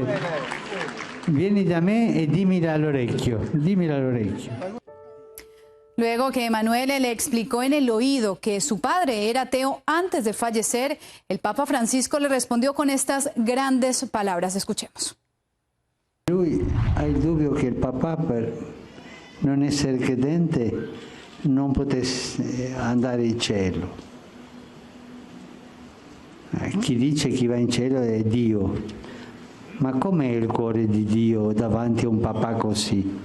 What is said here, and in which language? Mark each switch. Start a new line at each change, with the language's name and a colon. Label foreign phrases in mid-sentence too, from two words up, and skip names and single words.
Italian: Vieni da me e dimmi all'orecchio.
Spanish: Luego que Emanuele le explicó en el oído que su padre era ateo antes de fallecer, el Papa Francisco le respondió con estas grandes palabras. Escuchemos.
Italian: Lui ha il dubbio che il papà per non essere credente non potesse andare in cielo. Chi dice che va in cielo è Dio. Ma com'è il cuore di Dio davanti a un papà così?